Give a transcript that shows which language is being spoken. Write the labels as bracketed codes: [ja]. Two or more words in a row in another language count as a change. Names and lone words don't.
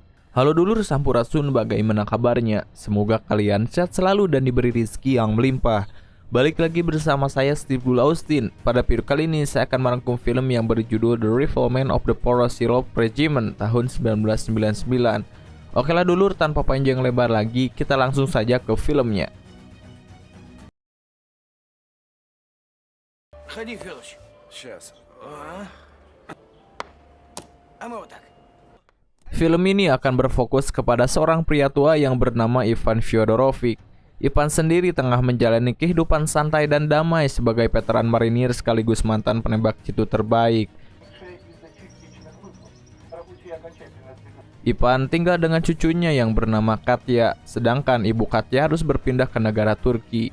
[id] Halo dulur Sampurasun, bagaimana kabarnya? Semoga kalian sehat selalu dan diberi rezeki yang melimpah. Balik lagi bersama saya Steve Dul Austin. Pada video kali ini saya akan merangkum film yang berjudul The Revolvement of the Porous Syrup Regiment tahun 1999. Oke lah dulur, tanpa panjang lebar lagi, kita langsung saja ke filmnya. [ru] Ходи, Федоч. Сейчас. А мы вот так. [id] Film ini akan berfokus kepada seorang pria tua yang bernama Ivan Fyodorovic. Ivan sendiri tengah menjalani kehidupan santai dan damai sebagai veteran marinir sekaligus mantan penembak jitu terbaik. Ivan tinggal dengan cucunya yang bernama Katya, sedangkan ibu Katya harus berpindah ke negara Turki.